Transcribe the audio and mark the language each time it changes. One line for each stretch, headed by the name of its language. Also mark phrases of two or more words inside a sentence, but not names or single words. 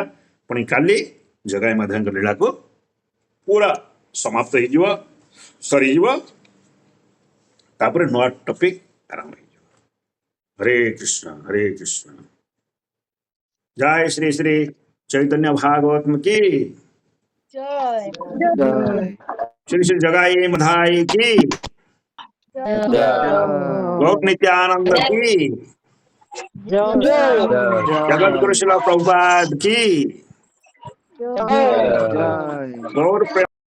Odia: ପୁଣି କାଲି ଜଗାଇ ମାଧବଙ୍କ ଲୀଳାକୁ ପୁରା ସମାପ୍ତ ହେଇଯିବ, ସରିଯିବ। ତାପରେ ନୂଆ ଟପିକ ଆରମ୍ଭ ହେଇଯିବ। ହରେ କୃଷ୍ଣ ହରେ କୃଷ୍ଣ। ଜୟ ଶ୍ରୀ ଶ୍ରୀ ଚୈତନ୍ୟ ଭାଗବତ की
Hindi: जय श्री श्री जगाई मधाई की, गौर नित्यानंद की, जगत गुरु शिला प्रभुपाद की, गौर